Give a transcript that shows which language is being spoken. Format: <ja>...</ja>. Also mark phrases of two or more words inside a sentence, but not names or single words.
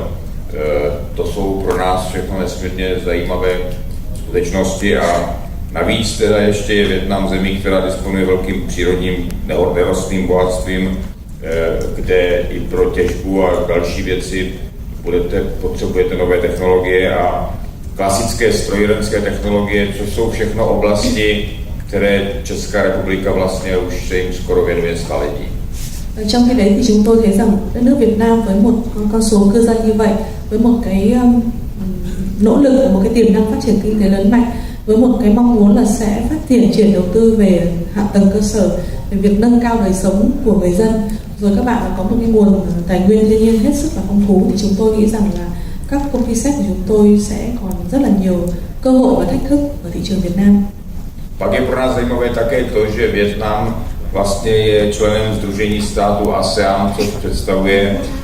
<cs>To jsou pro nás všechno nesmírně zajímavé skutečnosti a navíc teda ještě je Vietnam zemí, která disponuje velkým přírodním nerostným bohatstvím, kde i pro těžbu a další věci potřebujete nové technologie a klasické strojírenské technologie, což jsou všechno oblasti, které Česká republika vlastně už se jim skoro věnuje staletí.</cs> <vi>Trong khi đấy thì chúng tôi thấy rằng đất nước Việt Nam với một con số cư dân như vậy, với một cái nỗ lực và một cái tiềm năng phát triển kinh tế lớn mạnh, với một cái mong muốn là sẽ phát triển chuyển đầu tư về hạ tầng cơ sở, về việc nâng cao đời sống của người dân, rồi các bạn có một cái nguồn tài nguyên thiên nhiên hết sức là phong phú, thì chúng tôi nghĩ rằng là các công ty Séc của chúng tôi sẽ còn rất là nhiều cơ hội và thách thức ở thị trường Việt Nam.</vi> <cs>Pak je pro nás zajímavé také to, že Vietnam vlastně je členem Sdružení států ASEAN, což představuje</cs>